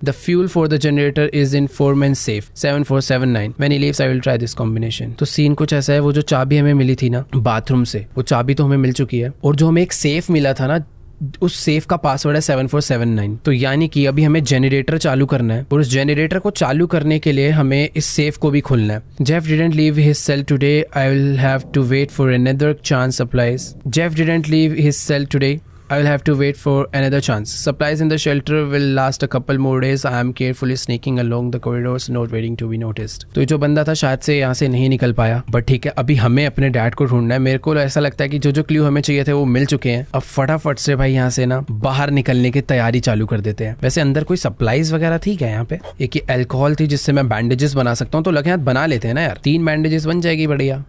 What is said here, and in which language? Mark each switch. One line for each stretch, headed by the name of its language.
English: The fuel for the generator is in foreman's safe 7479. When he leaves, I will try this combination.
Hindi: तो scene कुछ ऐसा है, वो जो चाबी हमें मिली थी ना बाथरूम से, वो चाबी तो हमें मिल चुकी है, और जो हमें एक सेफ मिला था ना, उस सेफ का पासवर्ड है 7479। तो यानी कि अभी हमें जनरेटर चालू करना है, और उस जनरेटर को चालू करने के लिए हमें इस सेफ को भी खोलना है।
English: Jeff didn't leave his cell today. I will have to wait for another chance. Supplies. Jeff didn't leave his cell today. I will have to wait for another chance. Supplies in the shelter will last a couple more days. I am carefully sneaking along the corridors, not waiting to be noticed.
Hindi: तो जो बंदा था शायद से यहाँ से नहीं निकल पाया, बट ठीक है, अभी हमें अपने डैड को ढूंढना है। मेरे को ऐसा लगता है कि जो क्लू हमें चाहिए थे वो मिल चुके हैं। अब फटाफट से भाई यहाँ से ना बाहर निकलने की तैयारी चालू कर देते हैं। वैसे अंदर कोई सप्लाईज वगैरह थी क्या यहाँ पे? एक अल्कोहल थी जिससे मैं बैंडेजेस बना सकता हूँ, तो लगे हाथ बना लेते हैं ना यार, 3 बैंडेजेस बन जाएगी बढ़िया।